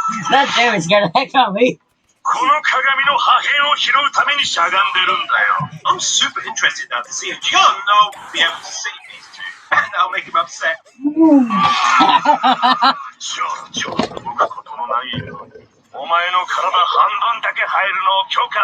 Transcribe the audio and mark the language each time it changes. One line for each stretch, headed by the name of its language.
English: That dude is gonna heck on me.
Japanese: この鏡の破片を拾うためにしゃがんでるんだよ。
English: I'm super interested now to see if John will be able to see these two. And that'll make him upset.
Japanese: ちょ、動くことのないように。お前の体半分だけ入るのを許